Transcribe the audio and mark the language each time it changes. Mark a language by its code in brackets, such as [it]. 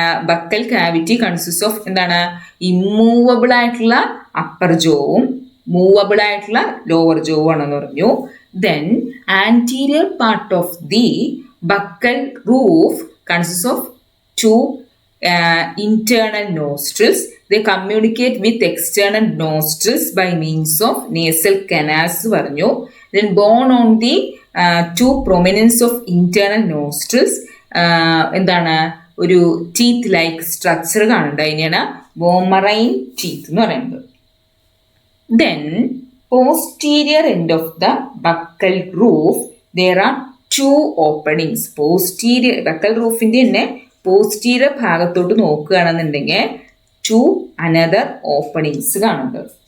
[ml] Buccal cavity consist of എന്താണ്? Immovable ആയിട്ടുള്ള upper ജോവും movable ആയിട്ടുള്ള ലോവർ ജോവും ആണെന്ന് പറഞ്ഞു. [en] Then anterior part of the buccal roof consist of two internal nostrils. They communicate with external nostrils by means of nasal canals [ml] പറഞ്ഞു. [en] Then born on the two prominence of internal nostrils [ml] എന്താണ്? ഒരു teeth like structure കാണുന്നുണ്ട്. അതിനെയാണ് വോമറൈൻ teeth എന്ന് പറയുന്നത്. [en] Then posterior end of the buccal roof there are two openings. [ml] Posterior buccal റൂഫിന്റെ തന്നെ posterior ഭാഗത്തോട്ട് നോക്കുകയാണെന്നുണ്ടെങ്കിൽ [en] two another openings [ml] കാണുന്നുണ്ട്.